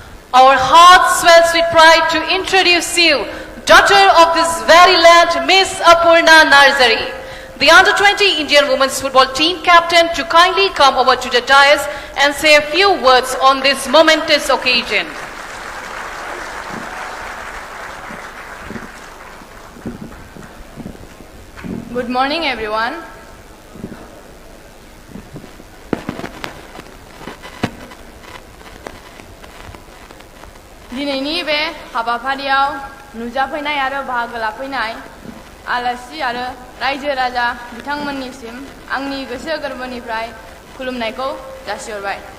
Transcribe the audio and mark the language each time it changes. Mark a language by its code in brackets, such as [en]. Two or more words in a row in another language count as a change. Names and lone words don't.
[en] Our heart swells with pride to introduce you, daughter of this very land, Miss Aparna Narzary, the Under-20 Indian Women's Football Team captain, to kindly come over to the dais and say a few words on this momentous occasion. Good morning, everyone. [brx] दिनैनि बे हाबाफारियाव नुजाफैनाय आरो बाहागो लाफैनाय आलासि आरो रायजो राजा बिथांमोननिसिम आंनि गोसो गोरबोनिफ्राय खुलुमनायखौ जासिहरबाय।